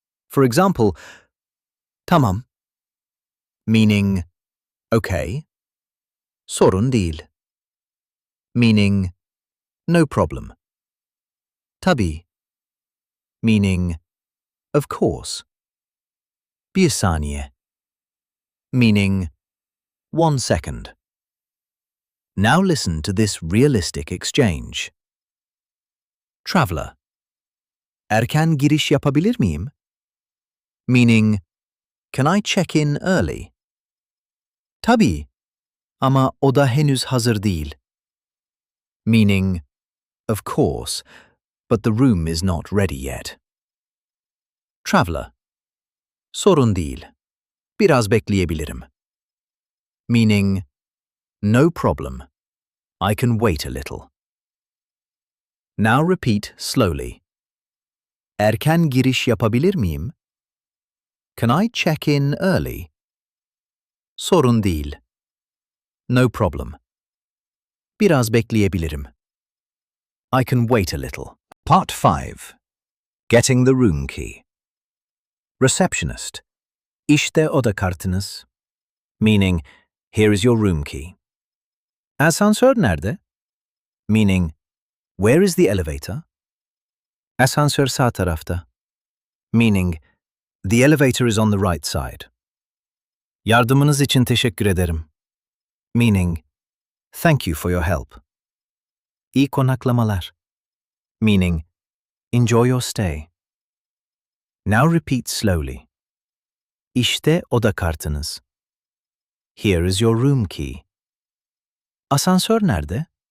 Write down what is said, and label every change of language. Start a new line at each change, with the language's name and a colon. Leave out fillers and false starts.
English: For example,
Turkish: tamam,
English: meaning, okay,
Turkish: sorun değil,
English: meaning, no problem,
Turkish: tabii,
English: meaning, of course,
Turkish: bir saniye,
English: meaning, 1 second. Now listen to this realistic exchange.
Turkish: Traveler. Erken giriş yapabilir miyim?
English: meaning, can I check in early?
Turkish: Tabii, ama oda henüz hazır değil.
English: Meaning, of course, but the room is not ready yet.
Turkish: Traveler, sorun değil. Biraz bekleyebilirim.
English: Meaning, no problem. I can wait a little. Now repeat slowly.
Turkish: Erken giriş yapabilir miyim?
English: Can I check in early?
Turkish: Sorun değil.
English: No problem.
Turkish: Biraz bekleyebilirim.
English: I can wait a little. Part 5. Getting the room key. Receptionist.
Turkish: İşte oda kartınız.
English: Meaning, here is your room key.
Turkish: Asansör nerede?
English: Meaning, where is the elevator?
Turkish: Asansör sağ tarafta.
English: Meaning, the elevator is on the right side.
Turkish: Yardımınız için teşekkür ederim.
English: Meaning, thank you for your help.
Turkish: İyi konaklamalar.
English: Meaning, enjoy your stay. Now repeat slowly.
Turkish: İşte oda kartınız.
English: Here is your room key.
Turkish: Asansör nerede?